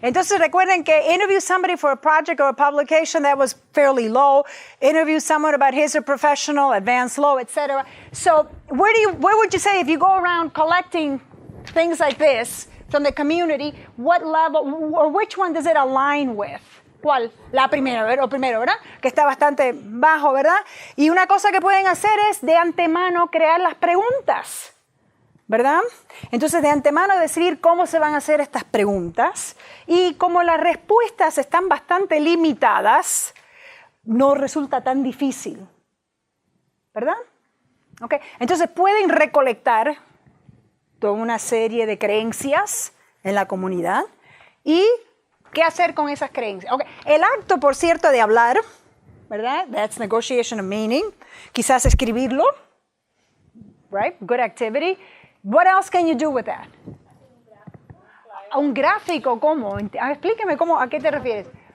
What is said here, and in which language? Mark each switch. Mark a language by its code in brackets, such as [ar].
[es] Entonces recuerden que [en] interview somebody for a project or a publication that was fairly low. Interview someone about his or professional, advanced, low, etc. So where would you say if you go around collecting things like this from the community, what level or which one does it align with? [es] ¿Cuál? La primera, ¿verdad? O primero, ¿verdad? Que está bastante bajo, ¿verdad? Y una cosa que pueden hacer es de antemano crear las preguntas. ¿Verdad? Entonces, de antemano decidir cómo se van a hacer estas preguntas y como las respuestas están bastante limitadas, no resulta tan difícil. ¿Verdad? Okay. Entonces, pueden recolectar toda una serie de creencias en la comunidad y qué hacer con esas creencias. Okay. El acto, por cierto, de hablar, ¿verdad? [en] That's negotiation of meaning. [es] Quizás escribirlo. [en] Right? Good activity. What else can you do with that? [es] Un gráfico, ¿cómo? Explíqueme cómo, ¿a qué te refieres?